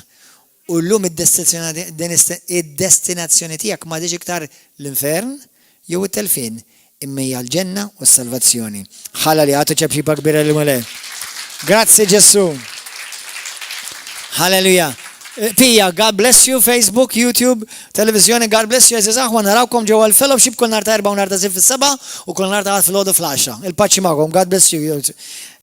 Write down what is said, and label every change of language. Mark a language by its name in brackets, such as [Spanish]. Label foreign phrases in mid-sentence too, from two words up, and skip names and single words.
[Maltese] U llum id-destinazzjoni tiegħek ma diġ iktar l-infern jew it-telfin, imma hija l-ġenna u s-salvazzjoni. Ħalla li għatu ċebxiba kbira li mole. Grazzi Ġesu. Halleluja. Pija, [English] God bless you, [Maltese] Facebook, YouTube, televizjoni, [English] God bless you, [Maltese] eżizax, wa narawkom ġewwa l-fellowship kull nhar ta' 4 u nhar ta' 6 fis-7 u kull nhar ta' fil-ħodu fl-10. Il-paċi magħkom, [English] God bless you.